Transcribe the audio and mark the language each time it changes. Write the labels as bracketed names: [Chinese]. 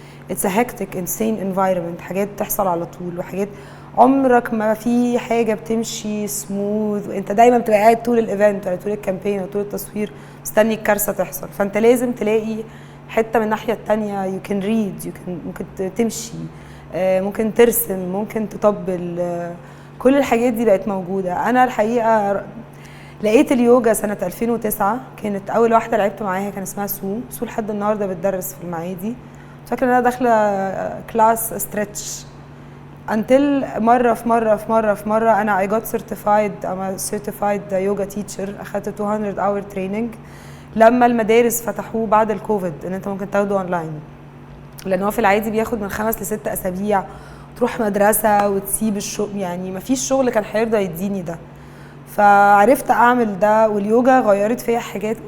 [English] it's a hectic insane environment. [Arabic] حاجات بتحصل على طول وحاجات عمرك ما في حاجة بتمشي سموث وانت دايما بتبقى قاعد طول الايفنت ولا طول الكامبين ولا طول التصوير مستني الكارثة تحصل. فانت لازم تلاقي حته من الناحيه التانية [English] you can read [Arabic] ممكن تمشي، ممكن ترسم، ممكن تطبل، كل الحاجات دي بقت موجوده. انا الحقيقه لقيت اليوجا سنه 2009، كانت اول واحده لعبت معاها كان اسمها سو لحد النهارده بتدرس في المعادي. فاكره ان انا داخله كلاس ستريتش [English] until [Arabic] مرة أنا [English] I got certified I'm a certified yoga teacher. [Arabic] أخدت 200 hour training لما المدارس فتحوه بعد الكوفيد إن أنت ممكن تاخده أونلاين، لأن هو في العادي بياخد من 5 ل6 أسابيع تروح مدرسة وتسيب الشغل، يعني مفيش شغل كان هيرضى يديني ده. فعرفت أعمل ده، واليوجا غيرت فيا حاجات.